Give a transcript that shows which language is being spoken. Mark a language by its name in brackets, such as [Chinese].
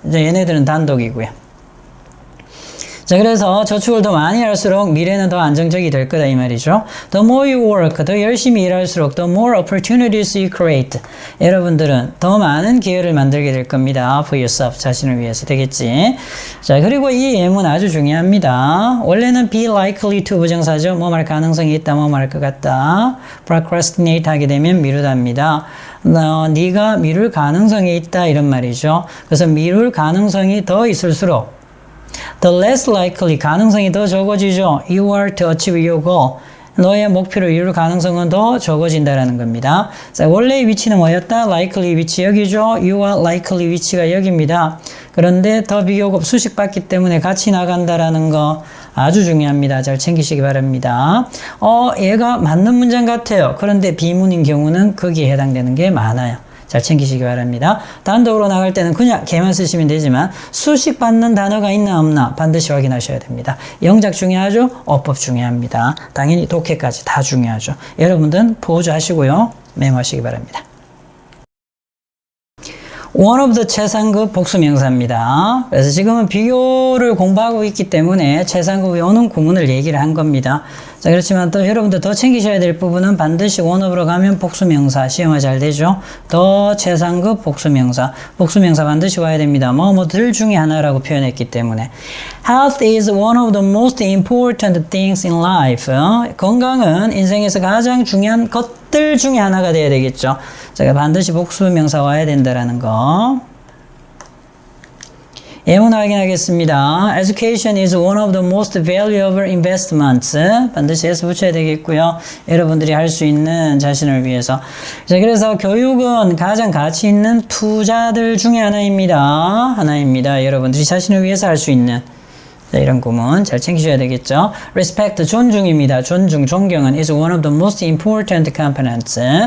[Korean] 이제 얘네들은 단독이고요. 자, 그래서 저축을 더 많이 할수록 미래는 더 안정적이 될 거다 이 말이죠. [English] The more you work, [Korean] 더 열심히 일할수록 [English] the more opportunities you create. [Korean] 여러분들은 더 많은 기회를 만들게 될 겁니다. [English] For yourself, [Korean] 자신을 위해서 되겠지. 자, 그리고 이 예문 아주 중요합니다. 원래는 be likely to 부정사죠. 뭐 말 가능성이 있다, 뭐 말 것 같다. procrastinate 하게 되면 미루답니다. 네가 미룰 가능성이 있다 이런 말이죠. 그래서 미룰 가능성이 더 있을수록 [English] the less likely [Korean] 가능성이 더 적어지죠. [English] You are to achieve your goal. [Korean] 너의 목표를 이룰 가능성은 더 적어진다라는 겁니다. 자, 원래의 위치는 뭐였다? likely 위치 여기죠. [English] you are likely [Korean] 위치가 여기입니다. 그런데 더 비교급 수식 받기 때문에 같이 나간다라는 거 아주 중요합니다. 잘 챙기시기 바랍니다. 얘가 맞는 문장 같아요. 그런데 비문인 경우는 거기에 해당되는 게 많아요. 잘 챙기시기 바랍니다. 단독으로 나갈 때는 그냥 걔만 쓰시면 되지만 수식 받는 단어가 있나 없나 반드시 확인하셔야 됩니다. 영작 중요하죠? 어법 중요합니다. 당연히 독해까지 다 중요하죠. 여러분들은 보조하시고요. 메모하시기 바랍니다. one of the 최상급 복수명사입니다. 그래서 지금은 비교를 공부하고 있기 때문에 최상급이 오는 구문을 얘기를 한 겁니다. 자, 그렇지만 또 여러분들 더 챙기셔야 될 부분은 반드시 one of로 가면 복수명사, 시험화 잘 되죠? 더 최상급 복수명사, 복수명사 반드시 와야 됩니다. 뭐들 중에 하나라고 표현했기 때문에. [English] Health is one of the most important things in life. [Korean] 건강은 인생에서 가장 중요한 것들 중에 하나가 돼야 되겠죠. 제가 반드시 복수명사 와야 된다라는 거. 예문 확인하겠습니다. [English] Education is one of the most valuable investments. [Korean] 반드시 S 붙여야 되겠고요. 여러분들이 할 수 있는 자신을 위해서. 자, 그래서 교육은 가장 가치 있는 투자들 중에 하나입니다. 여러분들이 자신을 위해서 할 수 있는. 자, 이런 구문 잘 챙기셔야 되겠죠. Respect, 존중입니다. [English] 존경은 is one of the most important components.